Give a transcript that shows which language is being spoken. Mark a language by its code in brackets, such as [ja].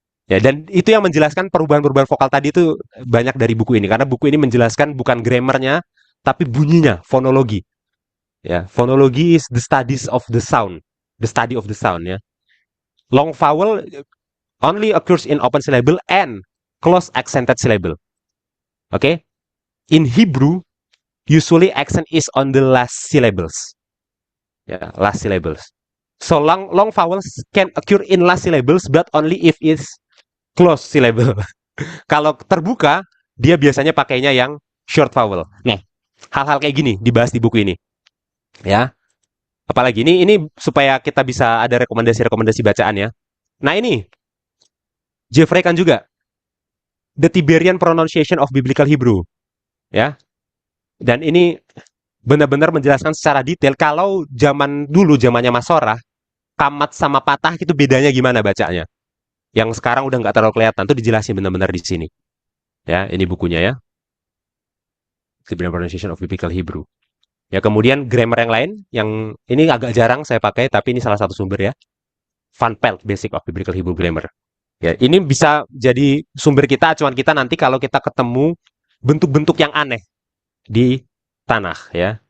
[id] Ya, dan itu yang menjelaskan perubahan-perubahan vokal tadi itu banyak dari buku ini. Karena buku ini menjelaskan bukan grammarnya, tapi bunyinya, fonologi. [en] Ya, fonologi is the studies of the sound. The study of the sound, ya. Long vowel only occurs in open syllable and close accented syllable. Okay? In Hebrew, usually accent is on the last syllables. Ya, last syllables. So long vowels can occur in last syllables, but only if it's close syllable. [id] Kalau terbuka, dia biasanya pakainya yang short vowel. Nah, hal-hal kayak gini dibahas di buku ini. Ya. Apalagi ini supaya kita bisa ada rekomendasi-rekomendasi bacaan ya. Nah, ini Jeffrey kan juga The Tiberian Pronunciation of Biblical Hebrew. Ya. Dan ini benar-benar menjelaskan secara detail kalau zaman dulu, zamannya Masorah, kamat sama patah itu bedanya gimana bacanya. Yang sekarang udah nggak terlalu kelihatan, tuh dijelasin benar-benar di sini. Ya, ini bukunya ya. [en] Tiberian Pronunciation of Biblical Hebrew. [id] Ya, kemudian grammar yang lain, yang ini agak jarang saya pakai, tapi ini salah satu sumber ya. Van Pelt, Basic of Biblical Hebrew Grammar. Ya, ini bisa jadi sumber kita, acuan kita nanti kalau kita ketemu bentuk-bentuk yang aneh di tanah ya.